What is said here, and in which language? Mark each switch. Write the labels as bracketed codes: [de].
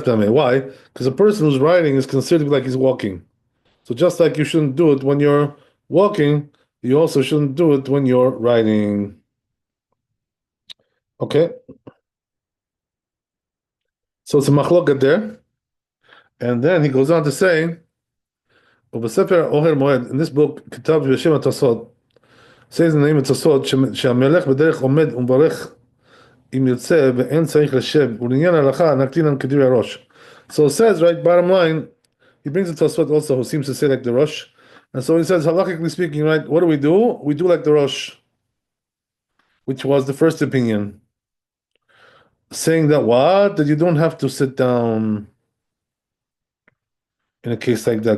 [en] Why? Because a person who's riding is considered like he's walking. So just like you shouldn't do it when you're walking, you also shouldn't do it when you're riding. Okay? So it's a machloket there. And then he goes on to say, in this book, Kitab Yoshem Atosot, says in the name of Tosot, [he] שהמלך בדרך עומד ומברך אם ירצה ואין צריך לשב, ולעניין ההלכה נקטינן כדברי הראש. [en] So it says, right, bottom line, he brings the Tosfot also, who seems to say like the Rosh. And so he says, halachically speaking, right, what do? We do like the Rosh, which was the first opinion, saying that what? That you don't have to sit down in a case like that.